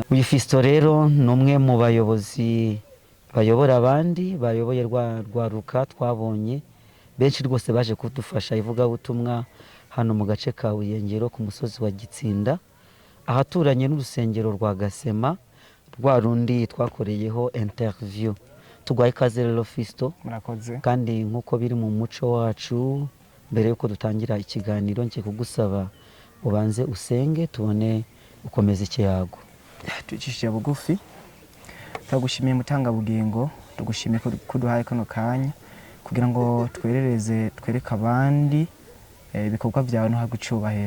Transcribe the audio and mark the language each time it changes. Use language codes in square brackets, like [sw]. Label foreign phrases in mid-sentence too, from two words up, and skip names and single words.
[rn] Uyu Fisto rero ni umwe mu bayobozi bayobora abandi, bayoboye rwaruka twabonye benshi rwose baje kudufasha ivuga butumwa hano mu gace ka Buyengero ku musozi wa Gitsinda, ahaturanye n'urusengero rwa Gasema, rwa rundi twakoreyeho interview. Tugwaye ikaze rero Fisto. Murakoze. Kandi nkuko biri mu muco wacu, mbere yuko dutangira ikiganiro ngiye kugusaba ubanze usenge tubone ukomeza ikiyago. Tucishije bugufi. Tagushimiye mutanga bugingo, tugushimiye kuduhaye kano kanya kugira ngo twereke abandi ibikorwa byawe no hagucubahero.